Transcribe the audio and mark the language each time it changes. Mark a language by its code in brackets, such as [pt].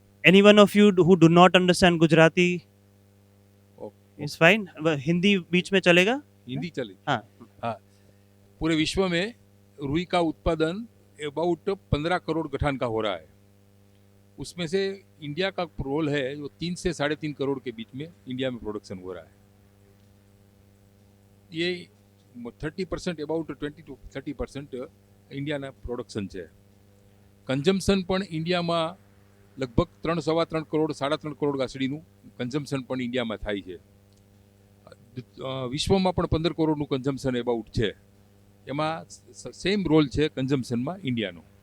[en] Anyone of you who do not understand Gujarati is fine. [hi] Hindi बीच में चलेगा? हिंदी चले. हाँ. पूरे विश्व में रुई का उत्पादन अबाउट 15 करोड़ गठान का हो रहा है. उसमें से इंडिया का रोल है जो 3 से 3.5 करोड़ के बीच में इंडिया में प्रोडक्शन हो रहा है. ये 30% अबाउट [gu] 20 to 30% इंडियाના પ્રોડક્શન છે. કન્ઝમ્પશન પણ ઇન્ડિયામાં લગભગ 3.3 કરોડ 3.5 કરોડ ગાંસડીનું કન્ઝમ્પશન પણ ઇન્ડિયામાં થાય છે. વિશ્વમાં પણ 15 કરોડનું કન્ઝમ્પશન અબાઉટ છે. એમાં સેમ રોલ છે કન્ઝમ્પશનમાં ઇન્ડિયાનો.